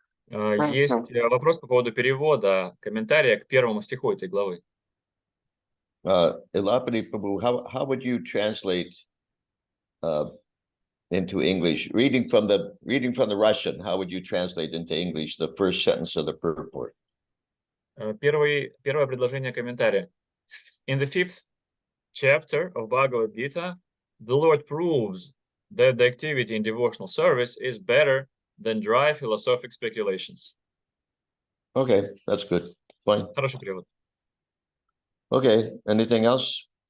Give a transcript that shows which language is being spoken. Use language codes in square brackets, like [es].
[ru] Есть вопрос по поводу перевода комментария к первому стиху этой главы. [en] Elapani Prabhu, how would you translate into English? Reading from the Russian, how would you translate into English the first sentence of the purport? [ru] Первое предложение комментария. [en] In the fifth chapter of Bhagavad Gita, the Lord proves that the activity in devotional service is better than dry philosophic speculations. Okay, that's good. Fine. [ru] Хороший перевод. [en] Okay, anything else?